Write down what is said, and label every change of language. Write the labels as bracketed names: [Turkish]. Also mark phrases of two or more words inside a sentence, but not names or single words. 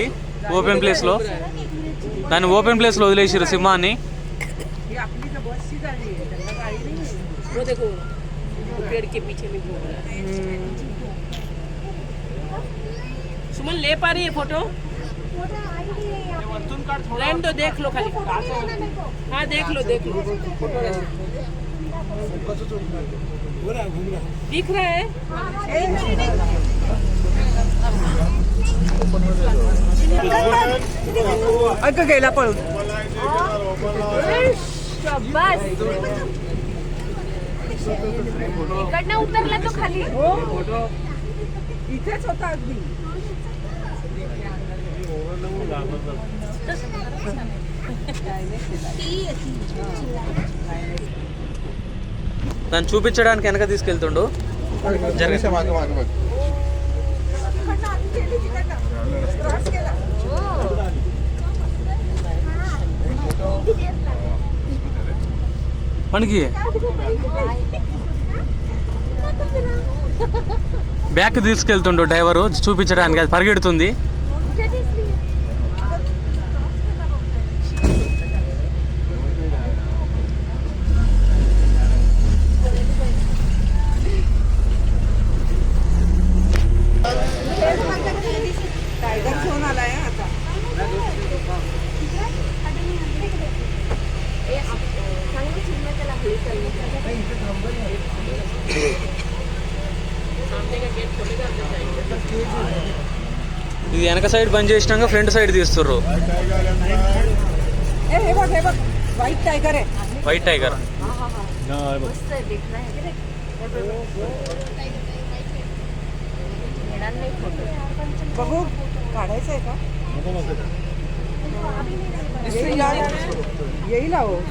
[Telugu] ఓపెన్ ప్లేస్లో దాన్ని ఓపెన్ ప్లేస్లో వదిలేసారు సింహాన్ని. [Hindi] वो देखो वो पेड़ के पीछे में घूम रहा है। सुमन ले पा रही है फोटो? रहने दो, देख लो खाली। हाँ देख लो फोटो दिख रहा है। [Marathi] अगं गेला पळून. शाबास. इकडनं उतरला तो खाली. इथेच होता अगदी. [Telugu] దాన్ని చూపించడానికి వెనక తీసుకెళ్తుండు. మనకి బ్యాక్ తీసుకెళ్తుండు డ్రైవరు చూపించడానికి. అది పరిగెడుతుంది. [Marathi] टायगर घेऊन आलाय आता. [Telugu] ఇది వెనక సైడ్ బంద్ చేసినాక [English] front side [Telugu] తీస్తుర్రు. [Marathi] हे बघ [English] white tiger [Marathi] आहे. [English] white tiger. [Marathi] मस्त आहे, [Hindi] देखना है. [Marathi] येणार नाही फोटो. बघू काढायचं आहे का? येईल अहो.